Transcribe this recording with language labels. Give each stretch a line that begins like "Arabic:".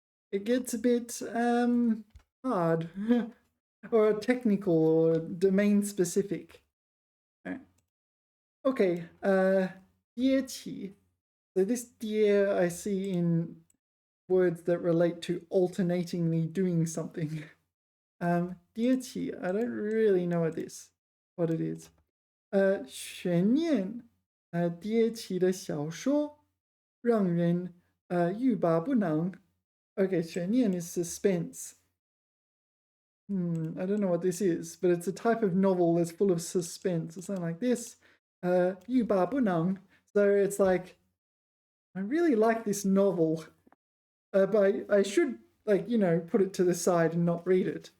English: It gets a bit hard or technical or domain specific. Right. Okay, 跌起. So this 跌 I see in words that relate to alternatingly doing something. 跌起, I don't really know what it is.
Chinese: 悬念 跌起的小说让人欲罢不能.
English: Okay, 悬念 is suspense. I don't know what this is, but it's a type of novel that's full of suspense or something like this.
Chinese: 欲罢不能.
English: So it's like, I really like this novel, but I should, like, you know, put it to the side and not read it.